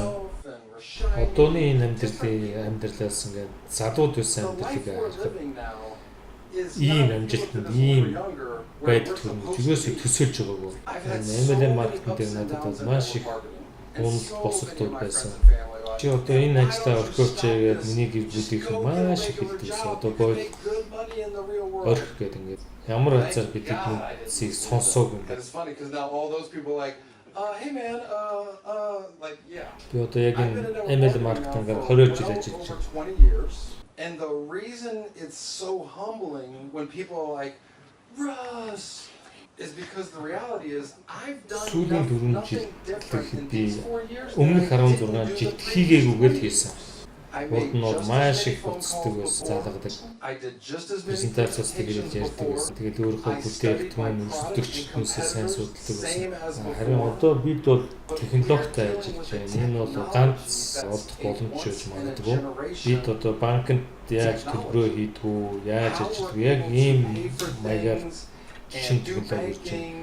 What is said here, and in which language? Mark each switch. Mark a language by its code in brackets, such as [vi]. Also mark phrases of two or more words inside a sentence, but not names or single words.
[mn] Одооны энэ амьдралаас ингээд залууд байсан амьдралыг харахад ийм амжилтанд ийм байдал төрөнд юусыг төсөөлж байгаагүй. MLM маркетинг дээр надад бол маш их унал босолтууд байсан. Чи одоо энэ ажлаа орхиоч гэдэг миний гэр бүлийнх нь маш их хэлдэгсэн. Одоо бойл орхих гэдэг ингээд ямар хязгаар бид тэднийг сонсоог юм бэ. [en] And it's funny because now all those people are like, hey man, like yeah. [mn] Би одоо яг энэ ML маркетингээр 20 жил ажиллаж [en] For [mn] байна. [en] 20 years. And the reason it's so humbling when people are like, Russ, is because the reality is I've done [mn] Сүүлийн 4 [en] nothing [mn] жил [en] different in [mn] би [en] these 4 years. [mn] өмнөх 16 жилд хийгээгүйгээр хийсэн. [en] I [mn] Урд [en] made [mn] нь бол [en] just as [mn] маш [en] many [mn] их [en] phone [mn] уцдаг [en] calls [mn] байсан, [en] before. [mn] залгадаг. [en] I did just as many [mn] Презентацаас тэгээд [en] presentations [mn] ярьдаг [en] before. [mn] байсан. Тэгээд өөрийнхөө бүтээгдэхүүн өрсөлдөгч хүмүүсээ сайн судалдаг [en] Same as [mn] байсан. Харин [en] before. [mn] одоо бид бол технологитой ажиллаж байна. Энэ бол ганц олдох боломж гэж магадгүй. Бид одоо банкнд яаж төлбөрөө хийдгүү, яаж ажилладаг, яг ийм маягаар шинэ технологи ирж байна.